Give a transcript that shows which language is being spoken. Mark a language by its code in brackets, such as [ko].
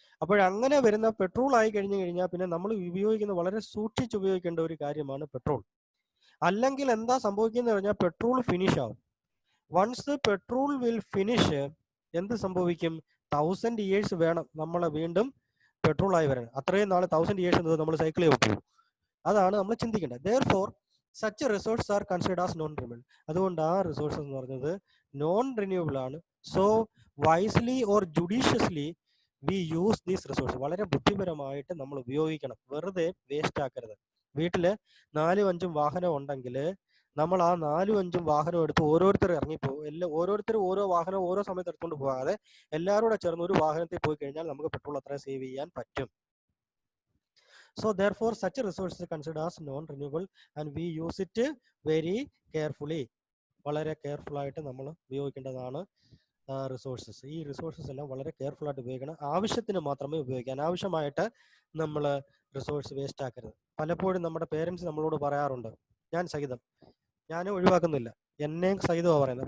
[ml] അപ്പോഴങ്ങനെ വരുന്ന പെട്രോൾ ആയി കഴിഞ്ഞു കഴിഞ്ഞാൽ പിന്നെ നമ്മൾ ഉപയോഗിക്കുന്ന വളരെ സൂക്ഷിച്ച് ഉപയോഗിക്കേണ്ട ഒരു കാര്യമാണ് പെട്രോൾ. അല്ലെങ്കിൽ എന്താ സംഭവിക്കുന്നത് പറഞ്ഞാൽ പെട്രോൾ ഫിനിഷ് ആവും. [en] once petrol will finish, [ml] എന്ത് സംഭവിക്കും? 1000 years വേണം നമ്മളെ വീണ്ടും പെട്രോൾ ആയി വരാൻ. അത്രയും നാൾ 1000 years എന്നത് നമ്മൾ സൈക്കിൾ ചെയ്ത് പോകും. അതാണ് നമ്മൾ ചിന്തിക്കേണ്ടത്. [en] therefore such resources are considered as non renewable. [ml] അതുകൊണ്ട് ആ റിസോഴ്സസ് എന്ന് പറയുന്നത് നോൺ റിന്യൂവബിൾ ആണ്. [en] So wisely or judiciously we use these resource. [ml] വളരെ ബുദ്ധിപരമായിട്ട് നമ്മൾ ഉപയോഗിക്കണം, വെറുതെ വേസ്റ്റ് ആക്കരുത്. വീട്ടിൽ 4-5 വാഹനം ഉണ്ടെങ്കിൽ നമ്മൾ ആ 4-5 വാഹനം എടുത്ത് ഓരോരുത്തർ ഇറങ്ങിപ്പോകും. ഓരോരുത്തരും ഓരോ വാഹനം ഓരോ സമയത്ത് എടുത്തുകൊണ്ട് പോകാതെ എല്ലാവരും കൂടെ ചേർന്ന് ഒരു വാഹനത്തിൽ പോയി കഴിഞ്ഞാൽ നമുക്ക് പെട്രോൾ അത്ര സേവ് ചെയ്യാൻ പറ്റും. [en] So therefore such resources are considered as non-renewable and we use it very carefully. [ml] വളരെ കെയർഫുൾ ആയിട്ട് നമ്മൾ ഉപയോഗിക്കേണ്ടതാണ് റിസോഴ്സസ്. ഈ റിസോഴ്സസ് എല്ലാം വളരെ കെയർഫുൾ ആയിട്ട് ഉപയോഗിക്കണം. ആവശ്യത്തിന് മാത്രമേ ഉപയോഗിക്കാൻ, അനാവശ്യമായിട്ട് നമ്മൾ റിസോഴ്സ് വേസ്റ്റ് ആക്കരുത്. പലപ്പോഴും നമ്മുടെ പേരൻസ് നമ്മളോട് പറയാറുണ്ട്, ഞാൻ സഹിതം, ഞാൻ ഒഴിവാക്കുന്നില്ല, എന്നെയും സഹിതമാണ് പറയുന്നത്.